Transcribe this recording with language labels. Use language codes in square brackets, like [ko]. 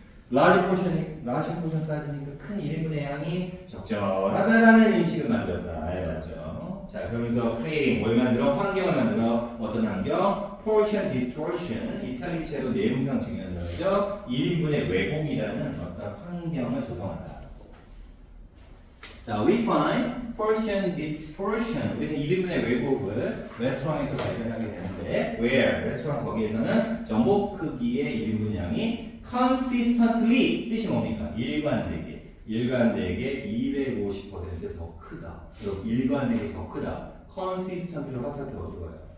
[ko] 라지 포션 사이즈니까 큰 1인분의 양이 적절하다라는 인식을 만들었다. 맞죠? 자, 그러면서 creating 뭘 만들어? 환경을 만들어. 어떤 환경? portion distortion. 이탈리체로 내용상 중요한 단어죠. 1인분의 왜곡이라는 어떤 환경을 조성한다. [en] 자, we find portion distortion. [ko] 우리는 1인분의 왜곡을 레스토랑에서 발견하게 되는데, where? 레스토랑 거기에서는 전복 크기의 1인분 양이 consistently 뜻이 뭡니까? 일관되게 250% 더 크다. 그리고 일관되게 더 크다. consistently 화살표 어디 가요?